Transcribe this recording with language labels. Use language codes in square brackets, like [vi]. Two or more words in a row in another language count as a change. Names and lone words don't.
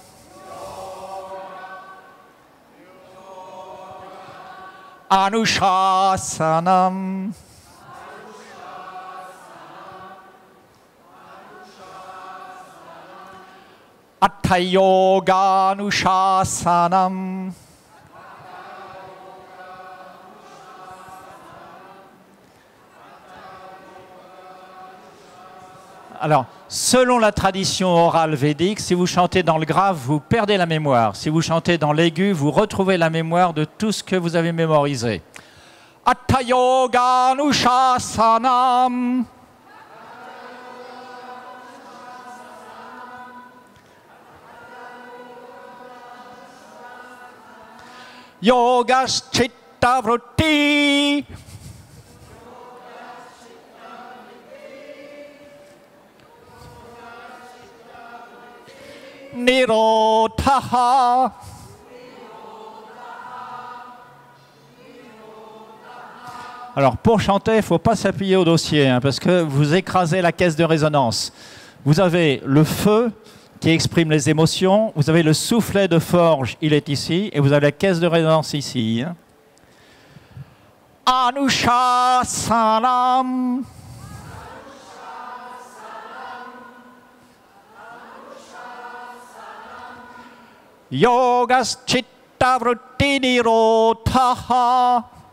[sa] Anushasanam. अत्त योग अनुशासनम्. [fr] Alors, selon la tradition orale védique, si vous chantez dans le grave, vous perdez la mémoire. Si vous chantez dans l'aigu, vous retrouvez la mémoire de tout ce que vous avez mémorisé. [sa] अत्त योग अनुशासनम्. योगस् चित्त वृत्ति. Nirodhaha. [fr] Alors pour chanter, il ne faut pas s'appuyer au dossier hein, parce que vous écrasez la caisse de résonance. Vous avez le feu qui exprime les émotions, vous avez le soufflet de forge, il est ici, et vous avez la caisse de résonance ici. Hein. [sa] Anushasanam. योगस् चित्त वृत्ति निरोधः.